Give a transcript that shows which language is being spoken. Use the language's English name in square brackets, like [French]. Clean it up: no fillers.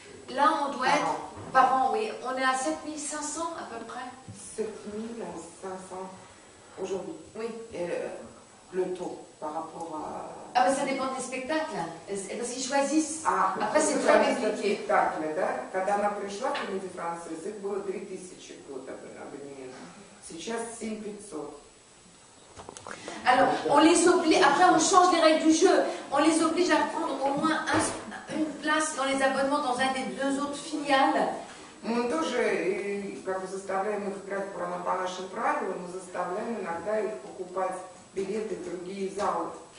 [French] Là, on doit être... Par an, oui. On est à 7500 à peu près. 7500 aujourd'hui. Oui. Le taux par rapport à... Ah ben ça dépend des spectacles. Parce qu'ils choisissent. Après, c'est très compliqué. [Russian] Спектакли, да? Когда она пришла в Комедию Француз, их было 3000 год абонементов. Сейчас 7500. [French] Alors, on les oblige, après on change les règles du jeu, on les oblige à prendre au moins une place dans les abonnements dans un des deux autres filiales. [Russian] Мы тоже как бы заставляем их играть по нашим правилам, мы заставляем иногда их покупать билеты в другие залы.